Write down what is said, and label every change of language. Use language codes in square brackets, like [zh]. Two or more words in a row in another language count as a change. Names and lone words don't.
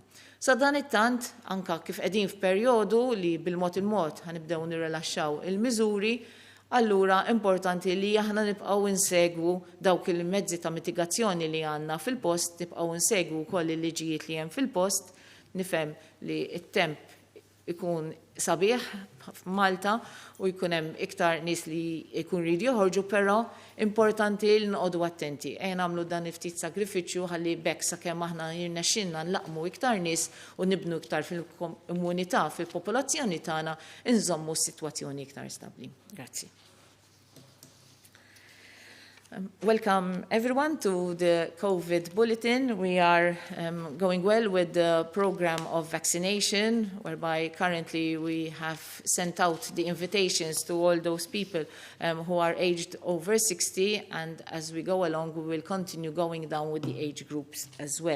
[mt] Sa dan it-tant anke kif qegħdin f'perjodu li bil-mod il-mod ħanibdew nirrilaxxaw il-miżuri, allura importanti li aħna nibqgħu insegwu dawk il-mezzi ta' mitigazzjoni li għandna fil-post, nibqgħu insegwu wkoll il-liġijiet li hemm fil-post, nifhem li t-temp ikun sabiħ f'Malta u jkun hemm iktar nies li jkun rridu joħorġu, però importanti li noqogħdu attenti. Nagħmlu dan ftit sagrifiċċju ħalli bekk sakemm aħna jirnexxinna nlaqmu iktar nies u nibnu iktar fil-immunità fil-popolazzjoni tagħna inżommu s-sitwazzjoni iktar stabbli. Grazzi. [en] Welcome everyone to the COVID bulletin. We are going well with the program of vaccination, whereby currently we have sent out the invitations to all those people who are aged over 60, and as we go along, we will continue going down with the age groups as well.